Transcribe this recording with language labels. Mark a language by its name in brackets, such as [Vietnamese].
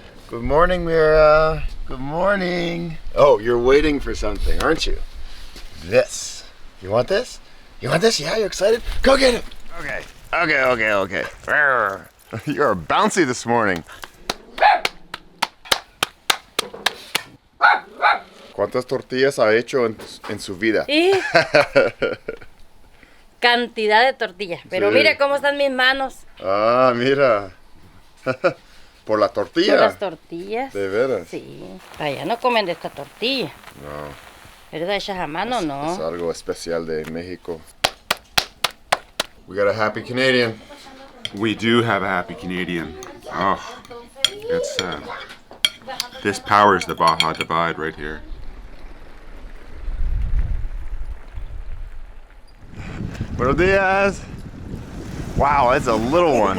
[English] Good morning, Mira. Good morning. Oh, you're waiting for something, aren't you? This. You want this? You want this? Yeah, you excited? Go get it. Okay. Okay. You're bouncy this morning. [Spanish] ¿Cuántas tortillas ha hecho en su vida? Cantidad de tortillas. Pero Sí. mire cómo están mis manos. Ah, mira. ¿Por la tortilla? Por las tortillas. ¿De veras? Sí. Allá no comen de esta tortilla. No. ¿Pero hechas a mano no? Es algo especial de México. [English] We got a happy Canadian. We do have a happy Canadian. Oh, it's this powers the Baja Divide right here. [Spanish] Buenos dias. [English] Wow, that's a little one.